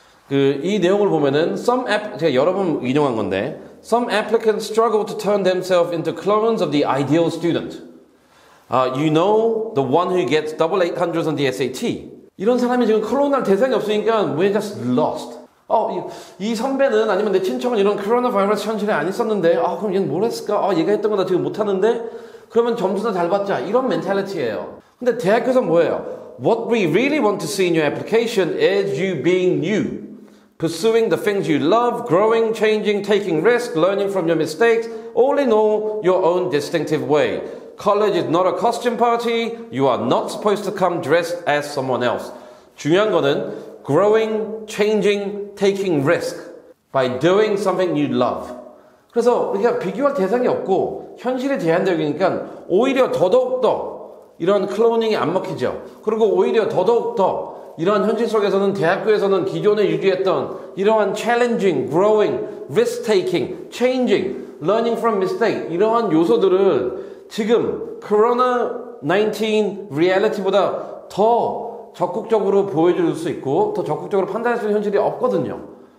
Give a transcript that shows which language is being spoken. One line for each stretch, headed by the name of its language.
Korean: 이 내용을 보면은 제가 여러 번 인용한 건데
English: Some applicants struggle to turn themselves into clones of the ideal student. You know, the one who gets double 800s on the SAT.
Korean: 이런 사람이 지금 클론할 대상이 없으니까
English: we're just lost.
Korean: 이 선배는 아니면 내 친척은 이런 코로나 바이러스 현실에 안 있었는데 그럼 얘는 뭘 했을까? 얘가 했던 거 나 지금 못하는데 그러면 점수나 잘 받자. 이런 멘탈리티예요. 근데 대학교에서 뭐예요?
English: What we really want to see in your application is you being you. Pursuing the things you love, growing, changing, taking risks, learning from your mistakes, all in all, your own distinctive way. College is not a costume party. You are not supposed to come dressed as someone else.
Korean: 중요한 거는
English: growing, changing, taking risk by doing something you love.
Korean: 그래서 우리가 비교할 대상이 없고 현실이 제한적이니까 오히려 더더욱더 이런 클로닝이 안 먹히죠. 그리고 오히려 더더욱더 이러한 현실 속에서는 대학교에서는 기존에 유지했던 이러한 challenging, growing, risk-taking, changing, learning from mistake 이러한 요소들을 지금 코로나19 리얼리티보다 더 적극적으로 보여줄 수 있고 더 적극적으로 판단할 수 있는 현실이 없거든요.